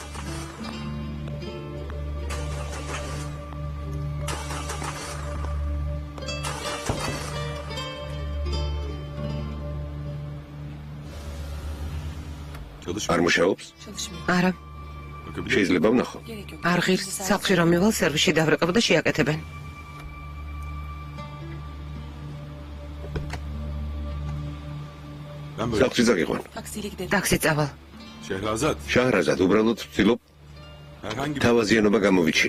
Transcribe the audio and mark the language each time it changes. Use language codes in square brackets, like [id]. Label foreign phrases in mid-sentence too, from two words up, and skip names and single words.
[ka] არ მუშაობს? [tr] Çalışmıyor. [ka] არა, [tr] Bakabilir [ka] შეიძლება ვნახო? [tr] Gerek yok. [ka] არ ღირს. სახლში რომ მივალ, სერვისში დავრეკებ და შეაკეთებენ. [tr] Ben böyle. [ka] სახლში წაგიყვან. [tr] Taksiyle gidelim. [ka] ტაქსი წავალ. [tr] Şehrazat. [ka] შაჰრაზად, უბრალოდ ვცდილობ [tr] Herhangi bir [ka] თავაზიანობა გამოვიჩინო.